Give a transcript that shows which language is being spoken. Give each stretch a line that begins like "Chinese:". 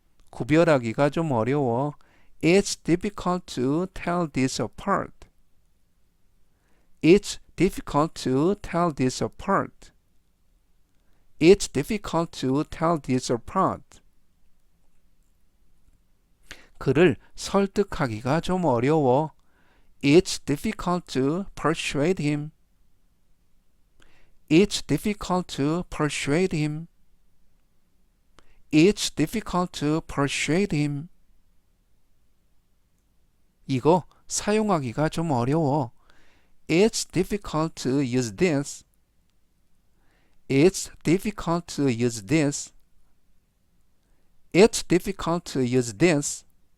Korean: 구별하기가 좀 어려워.
English: It's difficult to tell this apart. It's difficult to tell this apart. It's difficult to tell this apart.
Korean: 그를 설득하기가 좀 어려워.
English: It's difficult to persuade him. It's difficult to persuade him. It's difficult to persuade him.
Korean: 이거 사용하기가 좀 어려워.
English: It's difficult to use this. It's difficult to use this. It's difficult to use this.
Korean: 오늘은 여기까지 하고요.